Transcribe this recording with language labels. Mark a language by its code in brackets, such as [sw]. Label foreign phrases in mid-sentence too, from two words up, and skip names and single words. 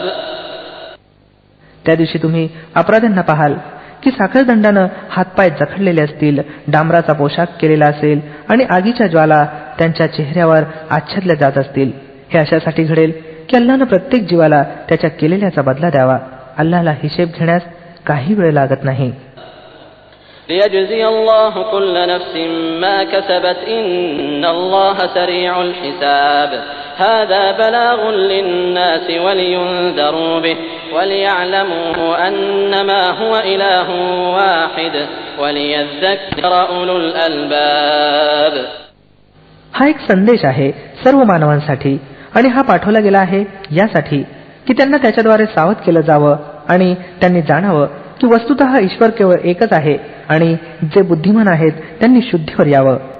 [mr] त्या दिवशी तुम्ही अपराध्यांना पाहाल की साखळदंडानं हातपाय जखडलेले असतील, डांबराचा पोशाख केलेला असेल आणि आगीच्या ज्वाला त्यांच्या चेहऱ्यावर आच्छादल्या जात असतील. हे अशासाठी घडेल की अल्लाहनं प्रत्येक जीवाला त्याच्या केलेल्याचा बदला द्यावा. अल्लाहला हिशेब घेण्यास काही वेळ लागत नाही. [ar] ليجزي الله كل نفس ما كسبت إن الله سريع الحساب هذا بلاغ للناس ولينذروا به وليعلموا أنما هو إله واحد وليذكر أولو الألباب. [mr] हा एक संदेश आहे सर्व मानवांसाठी आणि हा पाठवला गेला आहे यासाठी की त्यांना त्याच्याद्वारे सावध केलं जावं आणि त्यांनी जाणावं की वस्तुतः ईश्वर केवळ एकच आहे आणि जे बुद्धिमान आहेत त्यांनी शुद्धीवर यावं.